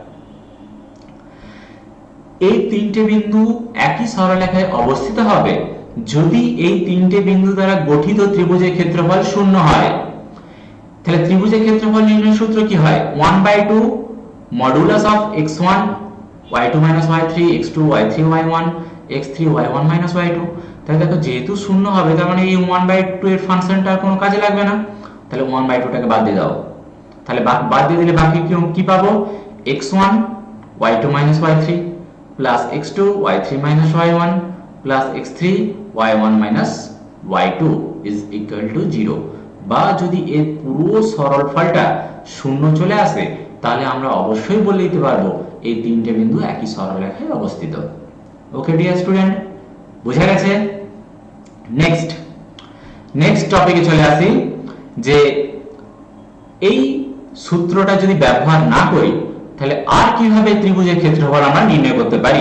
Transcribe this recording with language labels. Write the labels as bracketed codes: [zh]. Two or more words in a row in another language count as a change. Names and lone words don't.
[bn] এই তিনটে বিন্দু একই সরলরেখায় অবস্থিত হবে যদি এই তিনটে বিন্দু দ্বারা গঠিত ত্রিভুজের ক্ষেত্রফল শূন্য হয়। তাহলে ত্রিভুজের ক্ষেত্রফল নির্ণয়ের সূত্র কি হয়? 1/2 [en] modulus of [bn] x1, y2 y3, x2, y3 y1, x3 y1 y2। তাহলে দেখো যেহেতু শূন্য হবে তার মানে এই 1/2 এর ফাংশনটা কোনো কাজে লাগবে না। তাহলে 1/2টাকে বাদ দিয়ে দাও। তাহলে বাদ দিয়ে দিলে বাকি কি পাবো? [en] x1 y2 y3 প্লাস x2 y3 y1 প্লাস x3 y1 y2 is equal to 0। [bn] বা যদি এর পুরো সরলফলটা শূন্য চলে আসে তাহলে আমরা অবশ্যই বলে দিতে পারবো এই তিনটে বিন্দু একই সরলরেখায় অবস্থিত। [en] okay dear student, [bn] বুঝা গেছে? [en] next topic [bn] চলে আসি যে এই সূত্রটা যদি ব্যবহার না করি তাহলে আর কিভাবে ত্রিভুজের ক্ষেত্রফল আমরা নির্ণয় করতে পারি।